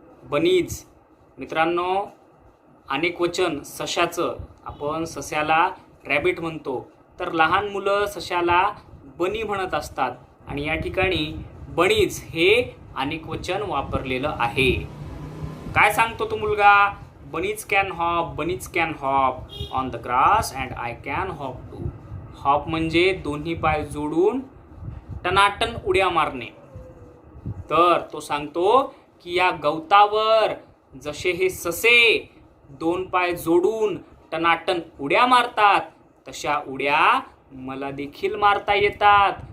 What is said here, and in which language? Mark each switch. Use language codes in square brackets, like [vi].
[mr] Bunnies मित्रांनो अनेक वचन सशाचं, आपण सस्याला रॅबिट म्हणतो, तर लहान मुलं सशाला बनी म्हणत असतात, आणि या ठिकाणी बनीज हे अनेक वचन वापरलेलं आहे. काय सांगतो तो मुलगा? [en] Bunnies can hop on the grass and I can hop too. [mr] Hop म्हणजे दोन्ही पाय जोडून टनाटन उड्या मारणे. तर तो सांगतो की या गवतावर जसे हे ससे दोन पाय जोडून टनाटन उड्या मारतात, तशा उड्या मला देखील मारता येतात.